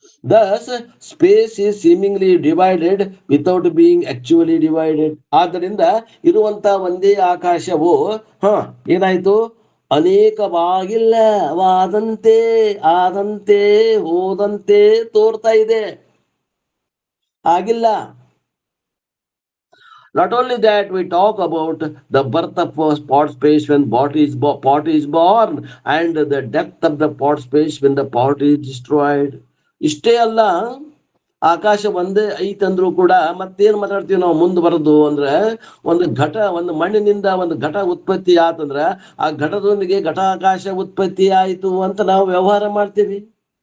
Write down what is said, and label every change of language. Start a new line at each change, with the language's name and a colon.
English: Thus, space is seemingly divided without being actually divided.
Kannada: ಆದ್ದರಿಂದ ಇರುವಂತ ಒಂದೇ ಆಕಾಶವು ಏನಾಯ್ತು? ಅನೇಕವಾಗಿಲ್ಲವಾದಂತೆ ಆದಂತೆ ಹೋದಂತೆ ತೋರ್ತಾ ಇದೆ. ಆಗಿಲ್ಲ.
English: Not only that, we talk about the birth of pot space when pot is born, and the death of the pot space when the pot is destroyed.
Kannada: ಇಷ್ಟೇ ಅಲ್ಲ, ಆಕಾಶ ಒಂದೇ ಐತಂದ್ರು ಕೂಡ ಮತ್ತೇನ್ ಮಾತಾಡ್ತೀವಿ ನಾವು ಮುಂದೆ ಬರೋದು ಅಂದ್ರೆ, ಒಂದು ಮಣ್ಣಿನಿಂದ ಒಂದು ಘಟ ಉತ್ಪತ್ತಿ ಆತಂದ್ರ ಆ ಘಟದೊಂದಿಗೆ ಘಟಾಕಾಶ ಉತ್ಪತ್ತಿ ಆಯ್ತು ಅಂತ ನಾವು ವ್ಯವಹಾರ ಮಾಡ್ತೀವಿ.